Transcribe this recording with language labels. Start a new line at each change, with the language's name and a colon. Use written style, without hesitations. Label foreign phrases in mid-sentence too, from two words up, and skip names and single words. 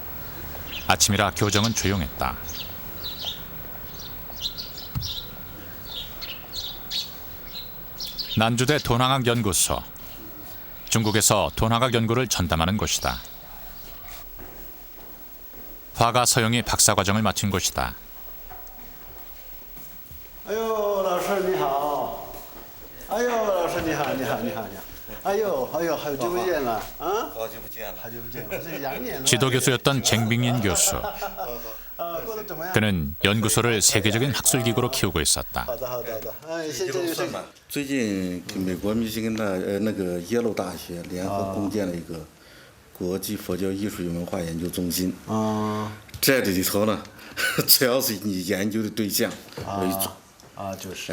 Korean: 아침이라 교정은 조용했다. 난주대 돈황학 연구소. 중국에서 돈화각 연구를 전담하는 곳이다. 화가 서영이 박사 과정을 마친 곳이다.
Chinese: 哎呦，老师你好！哎呦，老师你好，你好，你好，你好！哎呦，哎呦，好久不见了啊！好久不见了。好久不见了，这羊年了。
Korean: 지도 교수였던 쟁빙인 교수.
Chinese: 过得怎么样？
Korean: 그는 연구소를 세계적인 학술 기구로 키우고 있었다.
Chinese: 好的，好的，好的。哎，现一在就是路顺吧。最近跟美国密歇根大那个耶鲁大学联合共建了一个国际佛教艺术与文化研究中心。啊这里头呢，主要是以研究的对象为主，就是